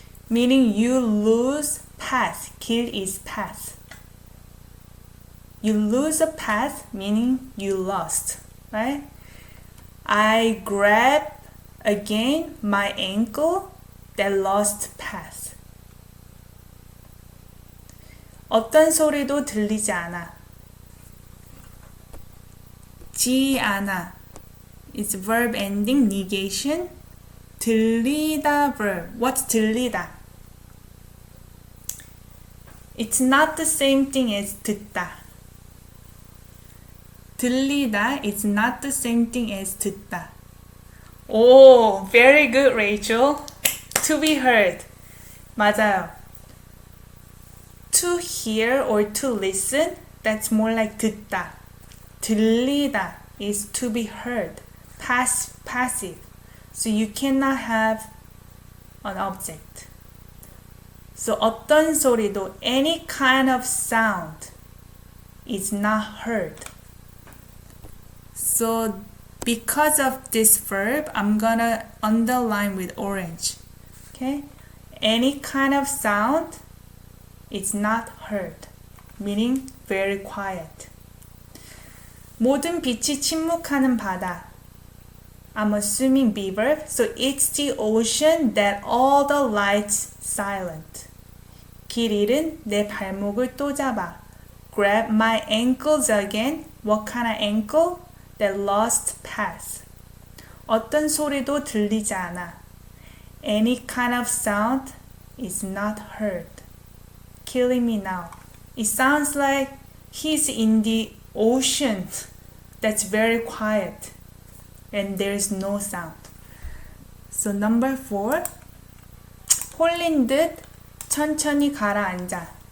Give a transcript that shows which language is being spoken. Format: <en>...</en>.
<en>Meaning you lose path. 길 is path. You lose a path, meaning you lost, right? I grab again my ankle that lost path.</en> <ko>어떤 소리도 들리지 않아. 지 않아.</ko> <en>It's verb ending negation. 들리다 verb. What's 들리다? It's not the same thing as 듣다. 들리다 is not the same thing as 듣다. Oh, very good, Rachel. To be heard.</en> <ko>맞아요.</ko> <en>To hear or to listen, that's more like 듣다. 들리다 is to be heard. Passive. So you cannot have an object. So</en> <ko>어떤 소리도</ko> <en>any kind of sound is not heard. So because of this verb, I'm gonna underline with orange. Okay? Any kind of sound is not heard. Meaning very quiet.</en> <ko>모든 빛이 침묵하는 바다.</ko> <en>I'm assuming B verb. So it's the ocean that all the lights silent.</en> <ko>길 잃은 내 발목을 또 잡아.</ko> <en>Grab my ankles again. What kind of ankle? That lost path.</en> <ko>어떤 소리도 들리지 않아.</ko> <en>Any kind of sound is not heard. Killing me now. It sounds like he's in the ocean that's very quiet and there's no sound. So number 4.</en> <ko>홀린 듯 천천히 가라앉아.</ko>